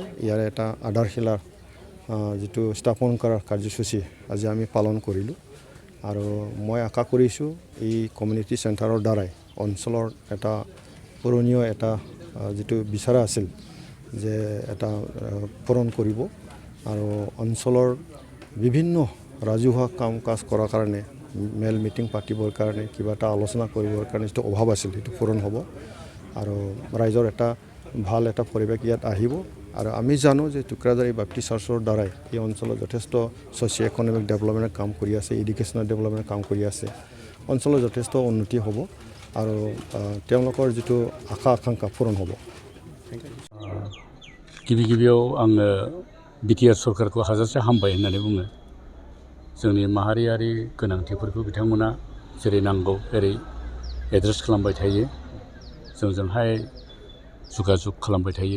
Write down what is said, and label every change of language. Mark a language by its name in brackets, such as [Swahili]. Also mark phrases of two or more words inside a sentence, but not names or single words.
[Assamese] ইয়াৰ এটা আধাৰশিলাৰ যিটো স্থাপন কৰাৰ কাৰ্যসূচী আজি আমি পালন কৰিলোঁ আৰু মই আশা কৰিছোঁ এই [English] community centre [Assamese] দ্বাৰাই অঞ্চলৰ এটা পুৰণীয় এটা যিটো বিচাৰা আছিল যে এটা পূৰণ কৰিব আৰু অঞ্চলৰ বিভিন্ন ৰাজহুৱা কাম কাজ কৰাৰ কাৰণে মেল মিটিং পাতিবৰ কাৰণে কিবা এটা আলোচনা কৰিবৰ কাৰণে যিটো অভাৱ আছিল সেইটো পূৰণ হ'ব আৰু ৰাইজৰ এটা ভাল এটা পৰিৱেশ ইয়াত আহিব। আৰু আমি জানো যে টুক্ৰাঝাৰ বাপ্তি চাৰ্চৰ দ্বাৰাই এই অঞ্চলত যথেষ্ট [English] socio economic development [Assamese] কাম কৰি আছে, [English] educational development [Assamese] কাম কৰি আছে, অঞ্চলত যথেষ্ট উন্নতি হ'ব আৰু তেওঁলোকৰ যিটো আশা আকাংক্ষা পূৰণ হ'ব। [Bodo] गिबियाव आङो बिटिआर सरकारखौ हाजासे हामबाय होननानै बुङो। जोंनि माहारियारि गोनांथिफोरखौ बिथांमोना जेरै नांगौ एरै एड्रेस खालामबाय थायो, जोंजोंहाय जुगाजुग खालामबाय थायो।